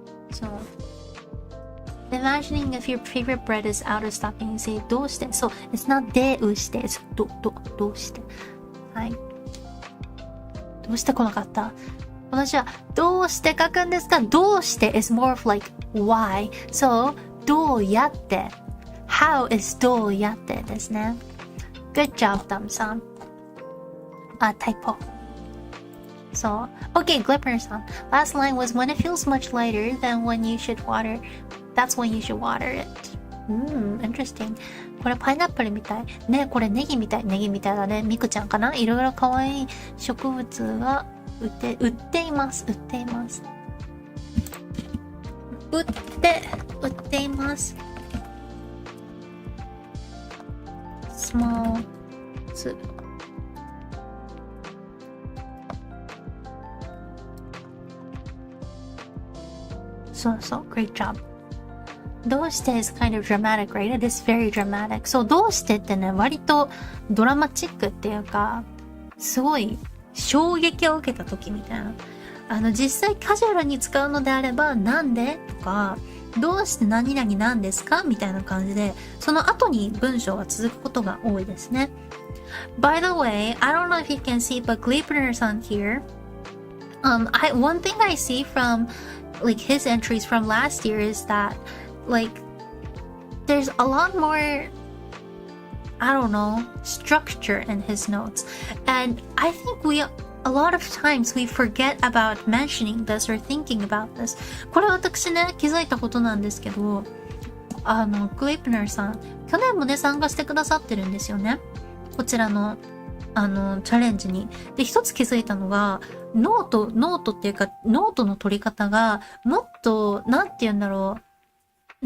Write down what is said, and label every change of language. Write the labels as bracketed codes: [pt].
[en] So, imagining if your favorite bread is out of stock and you say [ja] どうして [en] So, it's not [ja] でうして [en] It's [ja] どうしてはい。どうして来なかった私はどうして書くんですかどうして [en] is more of why. [ja] So, どうやって [en] How is [ja] どうやってですね。 [en] Good job, Dam-san. Typo. So, okay, Glipper-san. Last line was when it feels much lighter than when you should water. That's when you should water it. Interesting. [ja] これパイナップルみたい。ね、これネギみたい。ネギみたいだね。ミクちゃんかないろいろ可愛い植物が売っています。売っています。売っています。 [en] small [ja] そうそう [en] great job [ja] どうして [en] is kind of dramatic, right? It is very dramatic. [ja] So どうしてってね割とドラマチックっていうかすごい衝撃を受けた時みたいな実際カジュアルに使うのであればなんでとかどうして何々なんですかみたいな感じでその後に文章が続くことが多いですね。 [en] By the way, I don't know if you can see, but Gleipner-san here, one thing I see from his entries from last year is that there's a lot more, I don't know, structure in his notes, and I think a lot of times we forget about mentioning this or thinking about this. [ja] これ私ね、気づいたことなんですけど、グレイプナーさん、去年もね、参加してくださってるんですよね。こちらの、チャレンジに。で、一つ気づいたのが、ノートっていうか、ノートの取り方が、もっと、なんて言うんだろう。